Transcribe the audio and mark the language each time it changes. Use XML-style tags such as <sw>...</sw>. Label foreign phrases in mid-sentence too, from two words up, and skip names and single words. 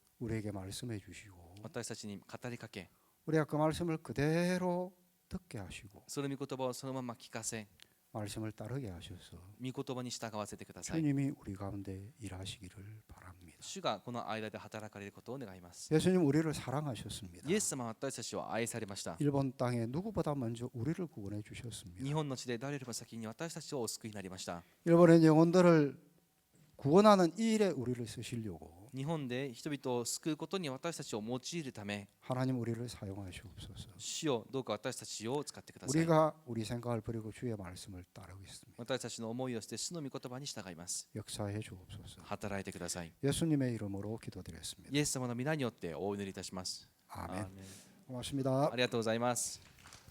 <ko>우리에게 말씀해 주시고</ko> <ja>私たちに語りかけ、</ja> <ko>우리가 그 말씀을 그대로 듣게 하시고</ko> <ja>その御言葉をそのまま聞かせ、</ja> <ko>말씀을 따르게 하셔서</ko> <ja>御言葉に従わせてください。</ja> <ko>주님이 우리 가운데 일하시기를 바랍니다.</ko> <ja>主がこの間で働かれることを願います。</ja> <ko>예수님 우리를 사랑하셨습니다.</ko> <ja>イエス様は私たちを愛されました。</ja> <ko>일본 땅에 누구보다 먼저 우리를 구원해 주셨습니다.</ko> <ja>日本の地で誰よりも先に私たちをお救いになりました。</ja> <ko>일본의 영혼들을 구원하는 이 일에 우리를 쓰시려고</ko> <ja>日本で人々を救うことに私たちを用いるため、</ja> <ko>하나님 우리를 사용하시옵소서.</ko> <ja>主よどうか私たちを使ってください。</ja> <ko>우리가 우리 생각을 버리고 주의 말씀을 따르겠습니다.</ko> <ja>私たちの思いをして主の御言葉に従います。</ja> <ko>역사해 주옵소서.</ko> <ja>働いてください。</ja> <ko>예수님의 이름으로 기도드렸습니다.</ko> <ja>イエス様の皆によってお祈りいたします。</ja> <ko>아멘.</ko> <ja>アーメン</ja> <ko>고맙습니다.</ko> <ja>ありがとうございます。</ja>